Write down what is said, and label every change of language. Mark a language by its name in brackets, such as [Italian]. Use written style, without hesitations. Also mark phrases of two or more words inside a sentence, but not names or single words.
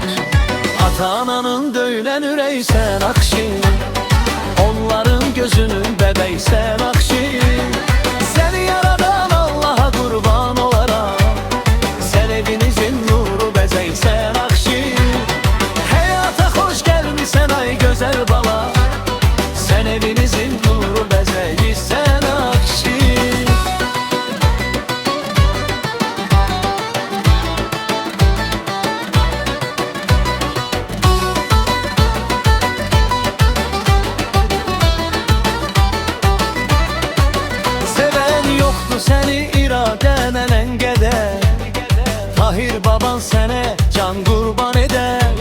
[Azerbaijani] Ata-ananın döyülən ürəyi sən Akşin, onların gözünün bəbəyi sən Akşin. Səni yaradan Allaha qurban olarak, sən evinizin nuru bəzəyi sən Akşin. [Turkish] Sen ay güzel bala, sen evinizin nuru bezeyi sen Akşin. Seven yoktu seni iraden engeder, Tahir baban sene can kurban eder.